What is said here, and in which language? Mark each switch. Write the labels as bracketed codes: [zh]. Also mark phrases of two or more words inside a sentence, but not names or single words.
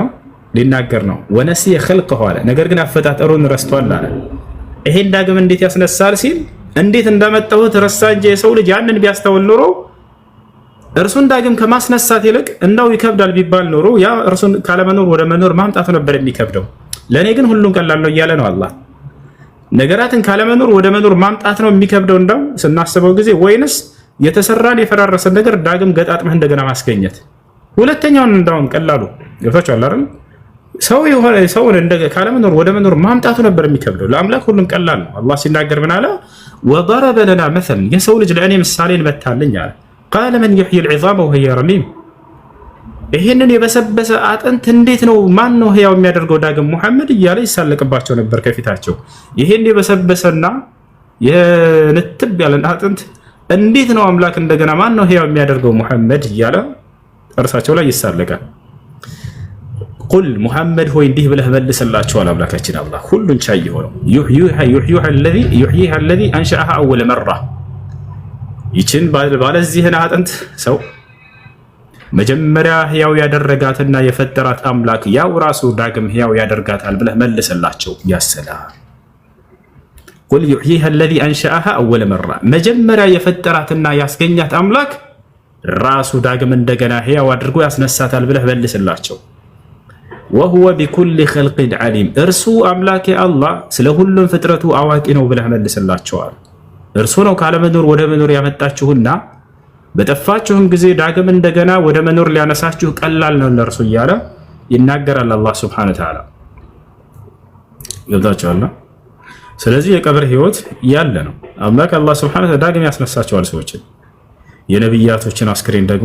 [am] ሊናገር ነው። [ar] ونسي خلقه [am] አለ ነገር ግን አፈጣጠሩን ረስቷል አለ። ይሄን ዳግም እንዴት ያስነሳል ሲል እንዴት እንዳመጣሁት ረሳ እንጂ የሰው ልጅ ያንን ቢያስተውል ኖሮ እርሱን ዳግም ከማስነሳት ይልቅ እንደው ይከብዳል ቢባል ኖሮ ያ እርሱን ካለመኖር ወደ መኖር ማምጣት ነበር የሚከብደው። ለኔ ግን ሁሉን ቀላል ነው እያለ ነው አላህ። ነገራትን ካለመኖር ወደ መኖር ማምጣት ነው የሚከብደው እንደው ስናስበው ጊዜ፣ ወይንስ የተሰራን የፈራረሰን ነገር ዳግም ገጣጥመህ እንደገና ማስገኘት? ሁለተኛውን እንደውም ቀላሉ ገብታችኋል አይደል? ሰውን ካለመኖር ወደ መኖር ማምጣቱ ነበር የሚከብደው። ለአምላክ ሁሉም ቀላል ነው። አላህ ሲናገር ምን አለ? [ar] وضرب لنا مثلا [am] የሰው ልጅ ለእኔ ምሳሌን መታልኝ አለ። [ar] قال من يحيي العظام وهي رميم [am] ይሄንን የበሰበሰ አጥንት እንዴት ነው ማን ነው ህያው የሚያደርገው ዳግም ሙሐመድ እያለ ይሳለቅባቸው ነበር ከፊታቸው። ይሄን የበሰበሰና የንትብ ያለን አጥንት እንዴት ነው አምላክ እንደገና ማን ነው ህያው የሚያደርገው ሙሐመድ እያለ እርሳቸው ላይ ይሳለቃል። ቁል ሙሐመድ ሆይ እንዲህ ብለህ መልስላቸው አምላካችን አላህ ሁሉን ቻይ የሆነው [ar] يحييها الذي انشأها اول مره [am] ይችን ባለዚህን አጥንት ሰው መጀመሪያ ህያው ያደረጋትና የፈጠራት አምላክ ያው ራሱ ዳግም ህያው ያደርጋታል ብለህ መልስላቸው። ያሰላም [ar] قل يحييها الذي انشأها اول مره [am] መጀመሪያ የፈጠራትና ያስገኛት አምላክ ራሱ ዳግም እንደገና ህያው አድርጎ ያስነሳታል ብለህ መልስላቸው። [ar] وهو بكل خلق عليم [am] እርሱ አምላክ አላህ ስለ ሁሉም ፍጥረቱ አዋቂ ነው ብለህ መልስላቸዋል። እርሱ ነው ካለመኖር ወደ መኖር ያመጣችሁና በጠፋችሁም ጊዜ ዳግም እንደገና ወደ መኖር ሊያነሳችሁ ቀላል ነው ለእርሱ እያለ ይናገራል አላህ [ar] سبحانه وتعالى። [am] ይወጣቻልና ስለዚህ የቀብር ህይወት ያለ ነው። አምላክ አላህ [ar] سبحانه وتعالى [am] ዳግም ያስነሳቸዋል ሰዎችን። የነብያቶችን አስክሬን ደግሞ